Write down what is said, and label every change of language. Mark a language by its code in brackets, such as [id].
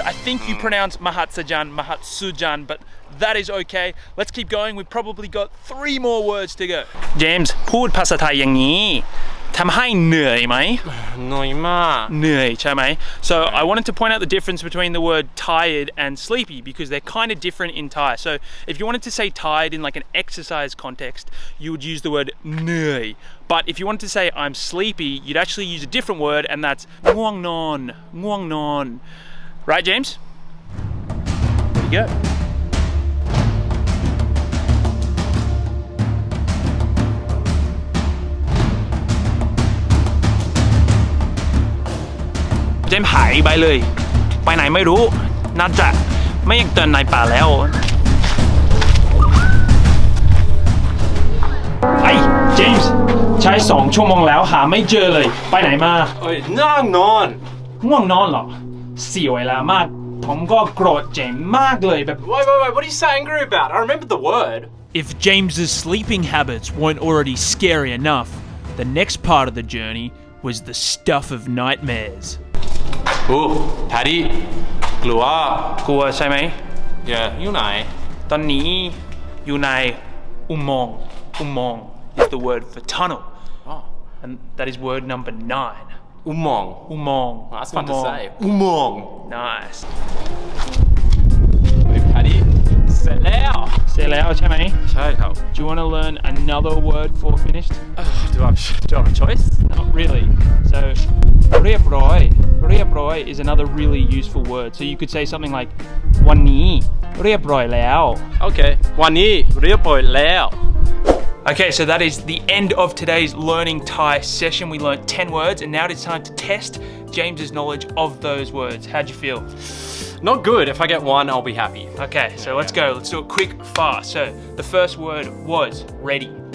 [en] I think you pronounce Mahat Sujan, but that is okay. Let's keep going. We've probably got 3 more words to go. [th] James พูดภาษาไทยอย่างนี้ทำให้เหนื่อยไหม น้อยมาก เหนื่อยใช่ไหม [en] So I wanted to point out the difference between the word tired and sleepy because they're kind of different in Thai. So if you wanted to say tired in like an exercise context, you would use the word เหนื่อย. But if you wanted to say I'm sleepy, you'd actually use a different word, and that's ง่วงนอน. Right, James? There you go. [th] James หายไปเลย ไปไหนไม่รู้ น่าจะไม่อยากเดินในป่าแล้วไอ้ James ใช้2 ชั่วโมงแล้วหาไม่เจอเลย ไปไหนมา เอ้ยนั่งนอน ง่วงนอนเหรอ เสียเวลามาก ผมก็โกรธเจมส์มากเลยแบบ [en] Wait, what are you so angry about? I remember the word. If James's sleeping habits weren't already scary enough, the next part of the journey was the stuff of nightmares. [th] Paddy กลัว ใช่ไหม Yeah อยู่ไหน ตอนนี้อยู่ในอุโมงค์ [en] is the word for tunnel. Oh. And that is word number 9. อุโมงค์ That's fun to say. [th] อุโมงค์ [en] Nice. [th] Paddy เสร็จแล้ว เสร็จแล้วใช่ไหม ใช่ครับ [en] Do you want to learn another word for finished? Do I have a choice? Not really. So เรียบร้อย is another really useful word. So you could say something like [th] วันนี้เรียบร้อยแล้ว Okay วันนี้เรียบร้อยแล้ว [en] Okay, so that is the end of today's Learning Thai session. We learned 10 words, and now it's time to test James's knowledge of those words. How'd you feel? Not good. If I get 1, I'll be happy. Okay, so let's go. Let's do it quick, fast. So the first word was ready.